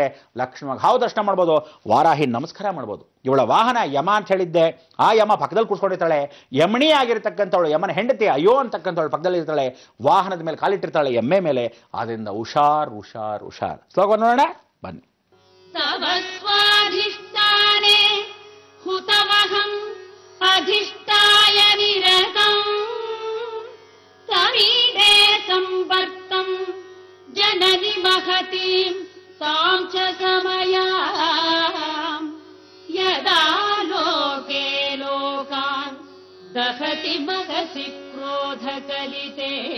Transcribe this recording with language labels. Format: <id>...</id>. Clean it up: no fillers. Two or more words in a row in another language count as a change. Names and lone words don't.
<kn>ಲಕ್ಷ್ಮಣ ಹಾವು ದರ್ಶನ ಮಾಡ್ಬೋದು, ವಾರಾಹಿ ನಮಸ್ಕಾರ ಮಾಡ್ಬೋದು. ಇವಳ ವಾಹನ ಯಮ ಅಂತ ಹೇಳಿದ್ದೆ. ಆ ಯಮ ಪಕ್ಕದಲ್ಲಿ ಕೂತ್ಕೊಂಡಿರ್ತಾಳೆ. ಯಮಣಿ ಆಗಿರ್ತಕ್ಕಂಥವಳು, ಯಮನ ಹೆಂಡತಿ ಅಯ್ಯೋ ಅಂತಕ್ಕಂಥವಳು ಪಕ್ಕದಲ್ಲಿ ಇರ್ತಾಳೆ. ವಾಹನದ ಮೇಲೆ ಕಾಲಿಟ್ಟಿರ್ತಾಳೆ, ಎಮ್ಮೆ ಮೇಲೆ. ಆದ್ರಿಂದ ಹುಷಾರ್ ಹುಷಾರ್ ಹುಷಾರ್. ಶ್ಲೋಕ ನೋಡೋಣ ಬನ್ನಿ.</kn> <sa>तव स्वाधिष्ठाने हुतवहम् अधिष्ठाय निरतम् समीडे संवर्तम् जननि महतीम् तां च समयाम् यदा लोके लोकान् दहति महसि क्रोधकलिते</sa>